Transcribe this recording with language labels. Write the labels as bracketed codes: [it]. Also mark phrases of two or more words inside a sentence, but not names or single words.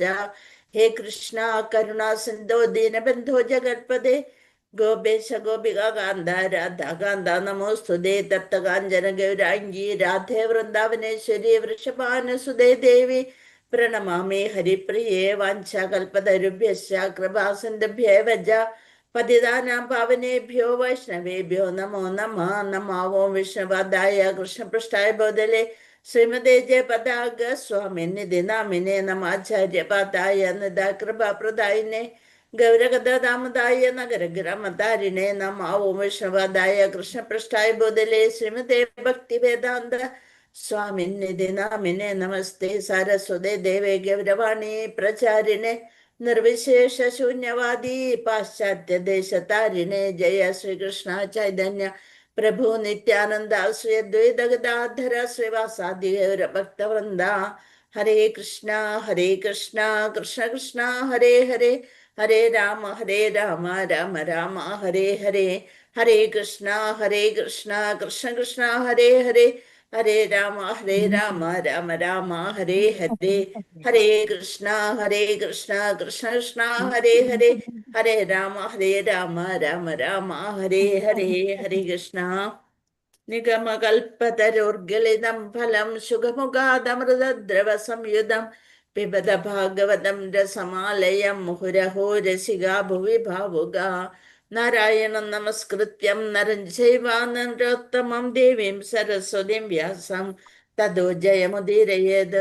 [sa] ഹേ കൃഷ്ണ കരുണാ സിന്ധോ ദീനബന്ധോ ജഗത്പദേ ഗോപേശ ഗോപിക കാന്ത രാധാകാന്ത നമോസ്തുതേ. തപ്തകാഞ്ചന ഗൗരാംഗി രാധേ വൃന്ദാവനേശ്വരി വൃഷഭാനുസുതേ ദേവി പ്രണമാമി ഹരിപ്രിയേ. വാഞ്ചാകൽപതരുഭ്യശ്ച കൃപാസിന്ധുഭ്യേവ ച പതിതാനാം പാവനേഭ്യോ വൈഷ്ണവേഭ്യോ നമോ നമഃ. നമോ ഓം വിഷ്ണുപാദായ കൃഷ്ണപൃഷ്ഠായ ബോധലേ ശ്രീമതേ ജയപതാക സ്വാമിനിധി നാമിനെ നമാചാര്യപാദായ നിദാ കൃപാപ്രദായിനെ ഗൗരഗദാമതായ നഗരഗ്രാമതാരിണേ നമോ ഓം വിഷ്ണുപാദായ കൃഷ്ണപൃഷ്ഠായ ബോധലേ ശ്രീമതേ ഭക്തിവേദാന്ത സ്വാമിനിധി നാമിനെ നമസ്തേ സാരസ്വതേ ദേവേ ഗൗരവാണി പ്രചാരിണേ നിർവിശേഷ ശൂന്യവാദി പാശ്ചാത്യ ദേശതാരിണേ. ജയ ശ്രീകൃഷ്ണ ചൈതന്യ പ്രഭു നിത്യാനന്ദ ശ്രീ അദ്വൈത ഗദാധര ശ്രീവാസാദി ഭക്തവൃന്ദ. ഹരേ കൃഷ്ണ കൃഷ്ണ കൃഷ്ണ ഹരേ ഹരേ ഹരേ രാമ രാമ രാമ ഹരേ ഹരേ. ഹരേ കൃഷ്ണ കൃഷ്ണ കൃഷ്ണ ഹരേ ഹരേ ഹരേ രാമ രാമ രാമ ഹരേ ഹരേ. ഹരേ കൃഷ്ണ കൃഷ്ണ ഹരേ ഹരേ ഹരേ രാമ രാമ രാമ ഹരേ ഹരേ. ഹരേ കൃഷ്ണ. നിഗമകൽപതരോർഗളിതം ഫലം സുഖമുഖാദമൃതദ്രവ സംയുതം പിബത ഭാഗവതം രസമാലയം മുഹുരഹോ രസികാ ഭുവി ഭാവുകാ. നാരായണം നമസ്കൃത്യം നരം ചൈവ നരോത്തമം ദേവീം സരസ്വതീം വ്യാസം തതോ ജയമുദീരയേത്.